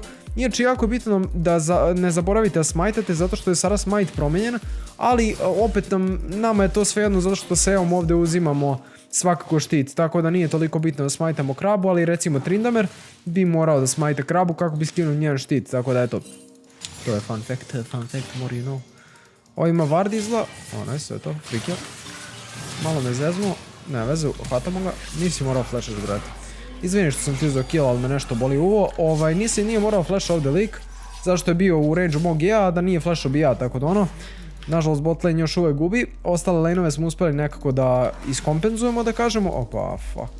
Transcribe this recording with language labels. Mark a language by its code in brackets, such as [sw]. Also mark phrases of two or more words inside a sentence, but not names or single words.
[bs] Inače jako je bitno da ne zaboravite da smajtate zato što je sada smite promijenjen. Ali opet nama je to svejedno zato što sa Eom ovdje uzimamo svakako štit. Tako da nije toliko bitno da smajtamo krabu, ali recimo Tryndamere bi morao da smajte krabu kako bi skinuo njen štit. Tako da eto, to je [en] fun fact, more you know. [bs] Ovo ima ward izla, nice, sve to, [en] free kill. [bs] Malo me zezmo, ne veze, hvatamo ga, nisi morao flash brati. Izvini što sam ti uzeo kill, ali me nešto boli uvo. Nije morao flash ovdje lik, zašto je bio u range mog a da nije flashao bi ja, tako da nažalost [en] bot lane [bs] još uvijek gubi, ostale laneove smo uspjeli nekako da iskompenzujemo, da kažemo, opa, fuck.